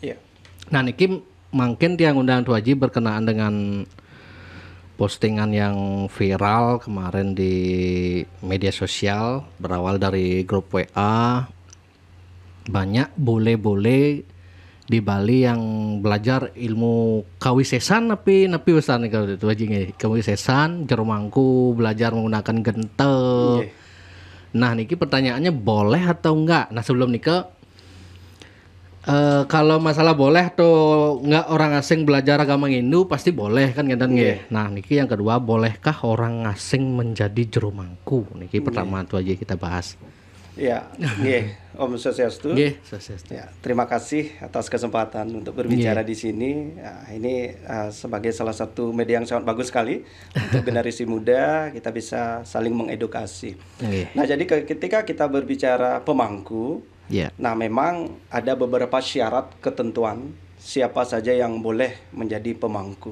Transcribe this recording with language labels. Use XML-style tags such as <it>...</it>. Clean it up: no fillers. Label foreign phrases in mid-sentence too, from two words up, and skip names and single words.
<id>Nah niki mungkin tiang undang Tu Haji berkenaan dengan postingan yang viral kemarin di media sosial berawal dari grup WA. Banyak bule-bule di Bali yang belajar ilmu kawisesan napi besar nih kalau itu aja nih. Kawisesan jero mangku belajar menggunakan gentel. Nah niki pertanyaannya boleh atau enggak? Nah sebelum nikah kalau masalah boleh atau enggak orang asing belajar agama Hindu pasti boleh kan</id> <ban>ngeten nggih.</ban> <id>Nah niki yang kedua, bolehkah orang asing menjadi jero mangku? Niki pertama Tu Haji kita bahas. Ya, nggih. Om Swastiastu. Nggih, Swastiastu. Ya, terima kasih atas kesempatan untuk berbicara di sini. Ya, ini sebagai salah satu media yang sangat bagus sekali untuk generasi muda kita bisa saling mengedukasi. Nah, jadi ketika kita berbicara pemangku, nah memang ada beberapa syarat ketentuan siapa saja yang boleh menjadi pemangku.</id>